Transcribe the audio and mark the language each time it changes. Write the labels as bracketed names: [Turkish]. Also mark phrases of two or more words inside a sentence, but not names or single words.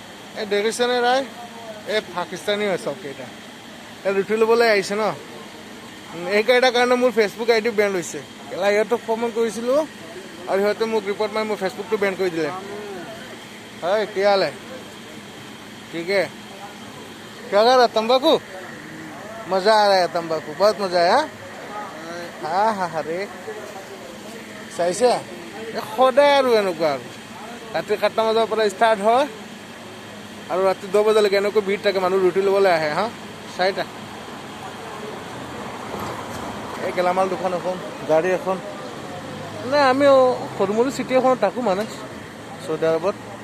[Assamese] এই দেখিছেনে ৰায়, এই পাকিস্তানী হয় চবকেইটা। ইয়াত উঠি ল'বলৈ আহিছে ন, এইকেইটাৰ কাৰণে মোৰ ফেচবুক আই ডি বেন হৈছে। কেলা সিহঁতক ফোন কৰিছিলোঁ আৰু সিহঁতে মোক ৰিপৰ্ট মাৰি মোৰ ফেচবুকটো বেন কৰি দিলে। [Hindi] হয় क्या हाल है? ठीक है, क्या कर रहा तंबाकू? मजा आ रहा है तंबाकू, बहुत मजा है। हाँ हाँ हाँ रे [Assamese] চাইছে সদায় আৰু এনেকুৱা আৰু ৰাতি 7টা বজাৰ পৰা ষ্টাৰ্ট হয় আৰু ৰাতি 10 বজালৈকে এনেকৈ ভিৰ থাকে, মানুহ ৰুটি ল'বলৈ আহে। হা 4টা এই গেলামাল দোকান এখন, গাড়ী এখন, নাই আমি সৰু মৰু চিটি এখনত থাকোঁ মানে চৌদি আৰবত।